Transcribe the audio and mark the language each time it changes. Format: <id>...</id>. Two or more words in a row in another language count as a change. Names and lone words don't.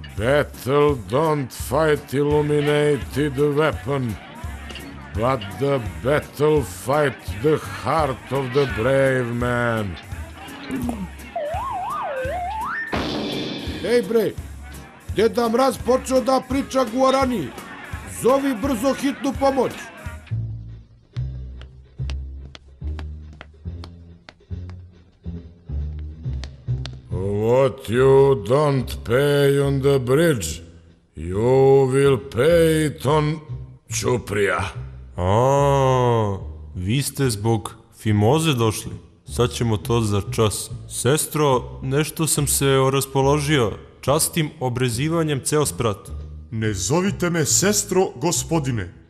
<en>Battle don't fight illuminated weapon, but the battle fight the heart of the brave man.</en> <sr>Ej bre, Deda Mraz počeo da priča guarani. Zovi brzo hitnu pomoć.</sr> <en>What you don't pay on the bridge, you will pay it on Ćuprija.</en> <sr>Vi ste zbog Fimoze došli. Sad ćemo to za čas. Sestro, nešto sam se raspoložio. Častim obrezivanjem ceo sprat. Ne zovite me sestro, gospodine.</sr>